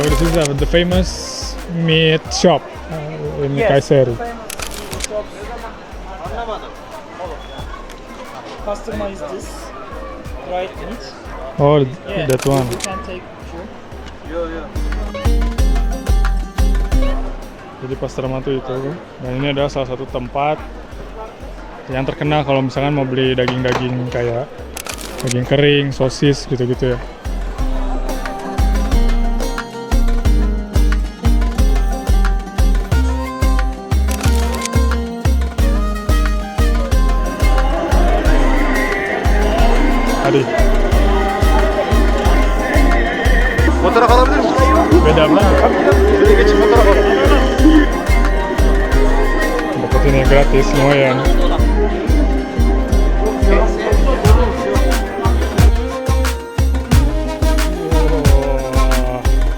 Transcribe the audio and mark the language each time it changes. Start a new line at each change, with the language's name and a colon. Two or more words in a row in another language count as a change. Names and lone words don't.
English: is the famous meat shop in Kayseri. Customize this dried meat. Oh, Yeah, that one. you can take picture.
Indonesian: Jadi Pasterma tuh itu. Dan ini adalah salah satu tempat yang terkenal kalau misalkan mau beli daging-daging kayak daging kering, sosis gitu-gitu ya.
Turkish: Hadi. Fotoğraf alabilir misin?
Indonesian: Beda banget.
Turkish: Şöyle geçin fotoğraf alın.
Indonesian: Dapetinnya gratis lumayan. Wah.